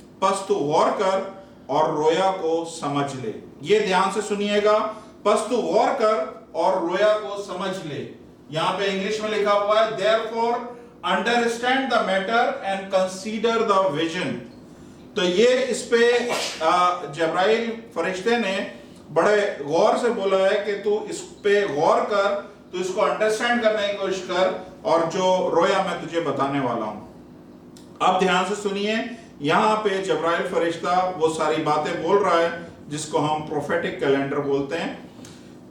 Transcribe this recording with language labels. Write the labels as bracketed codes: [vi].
[hi] पस तू गौर कर और रोया को समझ ले। ये ध्यान से सुनिएगा, पस तू गौर कर और रोया को समझ ले। यहां पे इंग्लिश में लिखा हुआ है, [en] therefore understand the matter and consider the vision। [hi] तो ये इस पे जब्राइल फरिश्ते ने बड़े गौर से बोला है कि तू इस पे गौर कर, तू इसको अंडरस्टैंड करने की कोशिश कर और जो रोया मैं तुझे बताने वाला हूं। अब ध्यान से सुनिए, यहां पे जब्राइल फरिश्ता वो सारी बातें बोल रहा है जिसको हम प्रोफेटिक कैलेंडर बोलते हैं।